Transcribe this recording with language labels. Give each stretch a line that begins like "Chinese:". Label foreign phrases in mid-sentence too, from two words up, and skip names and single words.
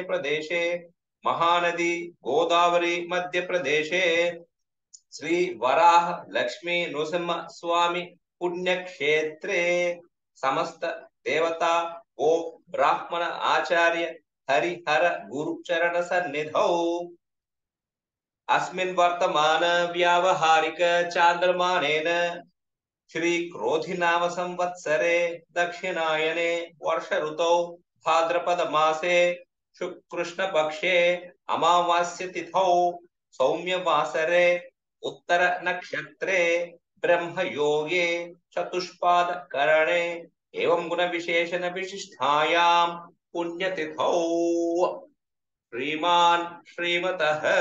Sanskrit: ప్రదేశే మహానది గోదావరి మధ్య ప్రదేశే శ్రీ వరాహ లక్ష్మీ నృసింహ స్వామి పుణ్యక్షేత్రే సమస్త దేవతా గో బ్రాహ్మణ ఆచార్య హరిహర గురు చరణ సన్నిధౌ అస్మిన్ వర్తమాన వ్యావహారిక చాంద్రమానేన श्री क्रोधिनाम संवत्सरे दक्षिणायने वर्ष ऋतौ भाद्रपद मासे शुक्लकृष्ण पक्षे अमावास्य तिथौ सौम्य वासरे उत्तर नक्षत्रे ब्रह्म योगे चतुष्पाद करणे एवं गुण विशेषण विशिष्टायां पुण्यतिथौ श्रीमान् श्रीमतः